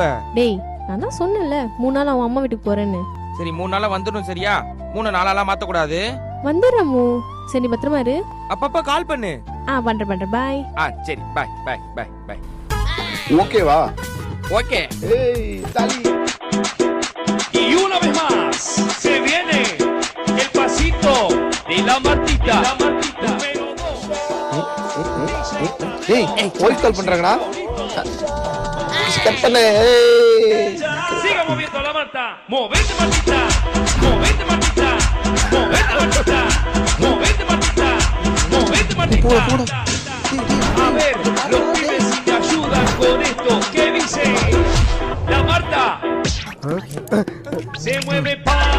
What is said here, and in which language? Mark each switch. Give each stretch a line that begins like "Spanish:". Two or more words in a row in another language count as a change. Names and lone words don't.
Tamil: டேய் நான் தான் சொன்னேன்ல 3 நாள் அவன் அம்மா வீட்டுக்கு போறேன்னு. சரி 3 நாளா வந்துடும் சரியா? 3 நாளாலாம் மாத்த கூடாது. வந்துடுறேன் மூ. சரி நீ பத்திரமா இரு. அப்பப்ப கால் பண்ணு. பண்றேன் பாய்.
English: சரி bye bye bye bye.
Tamil: ஓகேவா? ஓகே. ஏய் தலி.
Spanish: Y una vez más se viene el pasito de la Martita. Número 2.
Tamil: ஏய்
English: voice call
Tamil: பண்றாங்கடா. கட் பண்ணு.
Spanish: Siga moviendo la Marta. Movete Martita. Movete Martita. Movete Martita. Movete Martita. Movete Martita. A ver, los pibes si te ayudan con esto. ¿Qué dice? La Marta se mueve pa